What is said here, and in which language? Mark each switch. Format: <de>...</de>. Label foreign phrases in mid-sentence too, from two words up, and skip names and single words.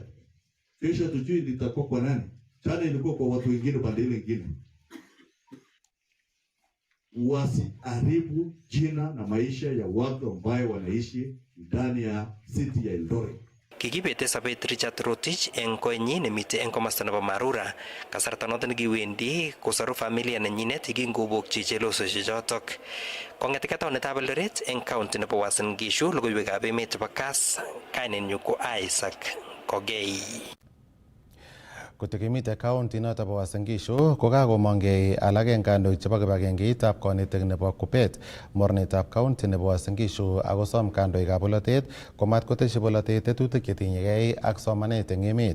<sw>Kesho tujui litakuwa kwa nani. Jana ilikuwa kwa watu wengine pande ile nyingine. Wasiharibu jina na maisha ya watu ambao wanaishi ndani ya city ya Eldoret.</sw> <kln>Kikibete sabet Richard Rotich eng koinyi nemite eng komasta nebo Marura kasarta noton kiwendi kosaru familia nenyinet kingobokchi chelososyechotok. Kong'ete taonitab Eldoret eng county nebo Uasin Gishu, logoiwekab emet chebo Kass, kainenyu ko Isaac Kogei. Kotikimite county noto bo Uasin Gishu kokakomongei alak eng kandoik chebo kibagengeitab konetik nebo Kupet mornetab county nebo Uasin Gishu akosom kandoikab bolotet komat koteshi bolotet tetutik chetinyegei ak somanet eng emet.</kln>